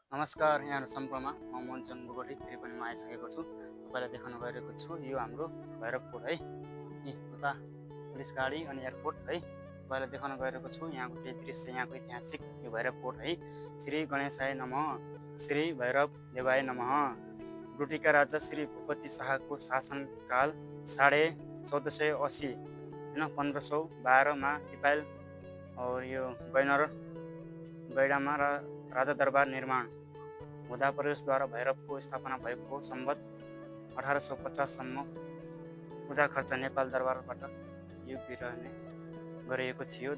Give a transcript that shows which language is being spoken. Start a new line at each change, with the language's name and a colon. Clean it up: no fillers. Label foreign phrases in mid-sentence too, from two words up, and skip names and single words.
Nepali: नमस्कार यहाँ सम्पूर्णमा म मोहनचन बोगटी फेरि पनि म आइसकेको छु। तपाईँलाई देखाउन गइरहेको छु यो हाम्रो भैरवकोट है। यी उता पुलिस गाडी अनि एयरपोर्ट है। तपाईँलाई देखाउन गइरहेको छु यहाँको केही दृश्य, यहाँको ऐतिहासिक यो भैरवकोट है।
Sanskrit: श्री गणेशाय नमः, श्री भैरव देवाय नमः।
Nepali: डुटीका राजा श्री भूपति शाहको शासनकाल 1480 होइन 1512 तिपाइल और यो गैडामा राजा दरबार निर्माण हुँदा प्रवेशद्वारा भैरवको स्थापना भएको सम्बत 1850 सम्म पूजा खर्च नेपाल दरबारबाट यो विरहने गरिएको थियो।